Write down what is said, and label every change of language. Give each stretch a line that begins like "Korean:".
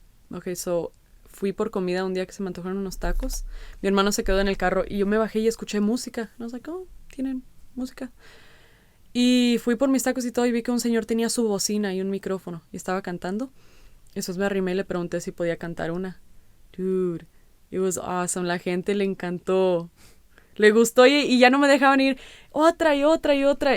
Spanish: Okay, so fui por comida un día que se me antojaron unos tacos. Mi hermano se quedó en el carro y yo me bajé y escuché música.
English: I was like,
Spanish: tienen música. Y fui por mis tacos y todo y vi que un señor tenía su bocina y un micrófono y estaba cantando. Entonces me arrimé y le pregunté si podía cantar una.
English: Dude, it was awesome.
Spanish: La gente le encantó. Le gustó y ya no me dejaban ir otra y otra y otra.